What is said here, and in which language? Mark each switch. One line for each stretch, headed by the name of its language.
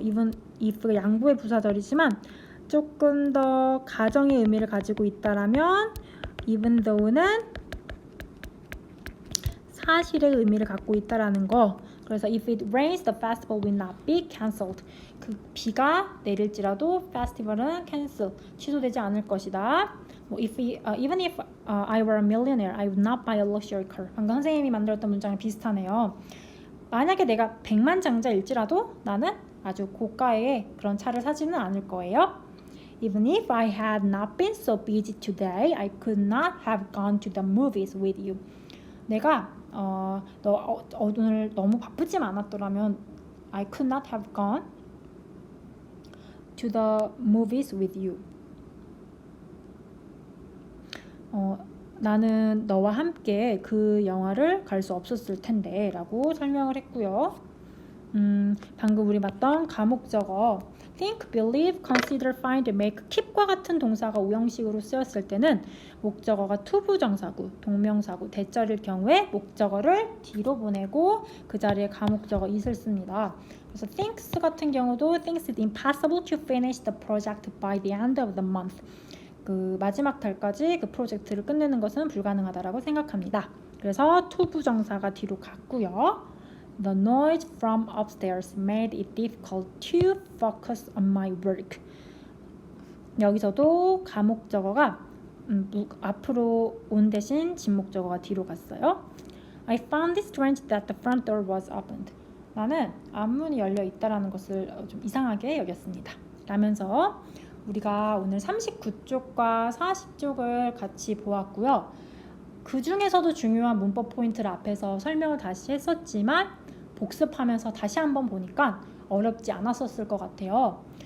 Korean: even if 양보의 부사절이지만 조금 더 가정의 의미를 가지고 있다라면 even though는 사실의 의미를 갖고 있다라는 거.
English: 그래서 if it rains, the festival will not be cancelled.
Korean: 그 비가 내릴지라도 festival은 cancel, 취소되지 않을 것이다.
English: 뭐 even if I were a millionaire, I would not buy a luxury car.
Korean: 방금 선생님이 만들었던 문장이 비슷하네요. 만약에 내가 백만장자일지라도 나는 아주 고가의 그런 차를 사지는 않을 거예요.
English: Even if I had not been so busy today, I could not have gone to the movies with you.
Korean: 내가 오늘 너무 바쁘지 않았더라면
English: I could not have gone to the movies with you.
Korean: 나는 너와 함께 그 영화를 갈 수 없었을 텐데 라고 설명을 했고요. 방금 우리 봤던 가목적어 think, believe, consider, find, make, keep과 같은 동사가 오형식으로 쓰였을 때는 목적어가 투부정사구, 동명사구, 대절일 경우에 목적어를 뒤로 보내고 그 자리에 가목적어 it을 씁니다.
English: 그래서 thinks 같은 경우도 thinks it impossible to finish the project by the end of the month.
Korean: 그 마지막 달까지 그 프로젝트를 끝내는 것은 불가능하다라고 생각합니다. 그래서 투부정사가 뒤로 갔고요.
English: The noise from upstairs made it difficult to focus on my work.
Korean: 여기서도 가목적어가 앞으로 온 대신 진목적어가 뒤로 갔어요.
English: I found it strange that the front door was opened.
Korean: 나는 앞문이 열려 있다라는 것을 좀 이상하게 여겼습니다. 라면서 우리가 오늘 39쪽과 40쪽을 같이 보았고요. 그 중에서도 중요한 문법 포인트를 앞에서 설명을 다시 했었지만 복습하면서 다시 한번 보니까 어렵지 않았었을 것 같아요.